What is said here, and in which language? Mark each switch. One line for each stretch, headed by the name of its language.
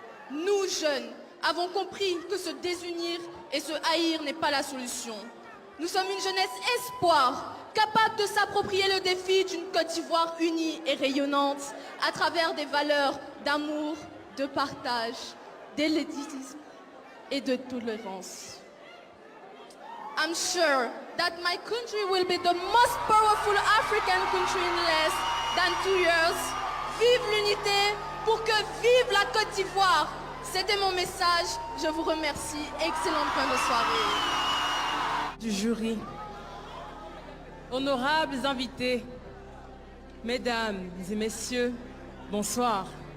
French: Nous, jeunes, avons compris que se désunir et se haïr n'est pas la solution. Nous sommes une jeunesse espoir, capable de s'approprier le défi d'une Côte d'Ivoire unie et rayonnante à travers des valeurs d'amour, de partage, d'élitisme et de tolérance.
English: I'm sure that my country will be the most powerful African country in less than 2 years.
French: Vive l'unité pour que vive la Côte d'Ivoire. C'était mon message. Je vous remercie. Excellente fin de soirée. Du jury, honorables invités, mesdames et messieurs, bonsoir.